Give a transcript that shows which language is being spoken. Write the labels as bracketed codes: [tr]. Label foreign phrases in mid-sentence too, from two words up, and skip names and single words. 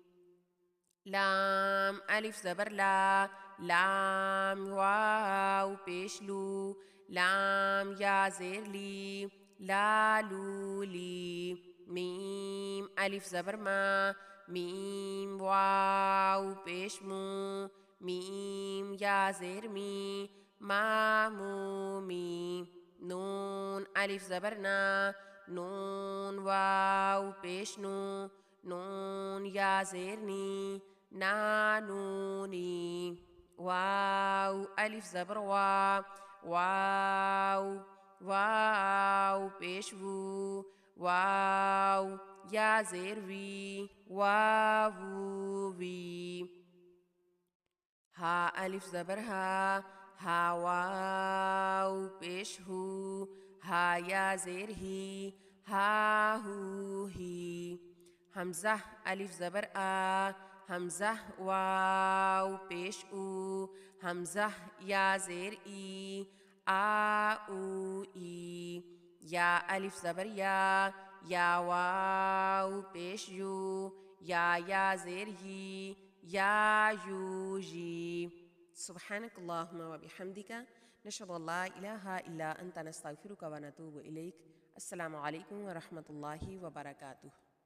[ur] لام الف زبر لام واو پیش لو، لام یا زیر لی، لا لو لی۔ میم الف زبر میم واو پیش مو، میم یا زیر می، ما مو می۔ نون الف زبر نون واو پیش نو، نون یا زیر نی، نا نونی۔ واو الف زبر واو واو پیش وو واو یا زیر وی واو وی ہا الف زبر ہا واو پیش ہو ہا یا زیر ہی ہا ہو ہی حمزہ الف زبر حمزہ واو پیش او حمزہ یا زیر ای او ای یا الف زبر یا واو پیش یو یا زیر ہی یا یو جی [ar] سبحانك اللهم وبحمدك نشهد أن لا إله إلا أنت نستغفرك ونتوب إليك السلام عليكم ورحمة الله وبركاته